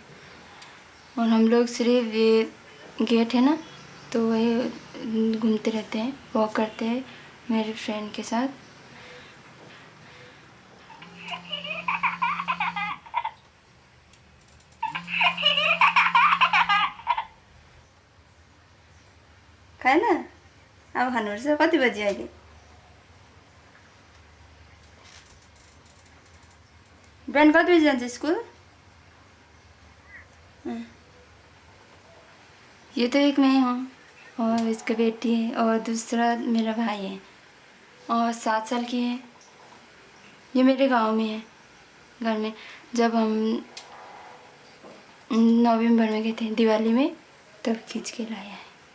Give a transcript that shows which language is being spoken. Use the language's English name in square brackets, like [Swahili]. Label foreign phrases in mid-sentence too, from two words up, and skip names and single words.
[Hindi] और हम लोग सिर्फ ये गेट है ना, तो वही घूमते रहते हैं, वॉक करते हैं मेरे फ्रेंड के साथ। [Nepali] खाए ना अब खानुपर्छ। कति बजी अहिले? बिहान कति बजी जान्छ स्कुल? [Hindi] ये तो एक मैं हूँ और इसका बेटी है और दूसरा मेरा भाई है और 7 साल की है। ये मेरे गांव में है, घर में। जब हम नवंबर में गए थे दिवाली में, तब खींच के लाया है।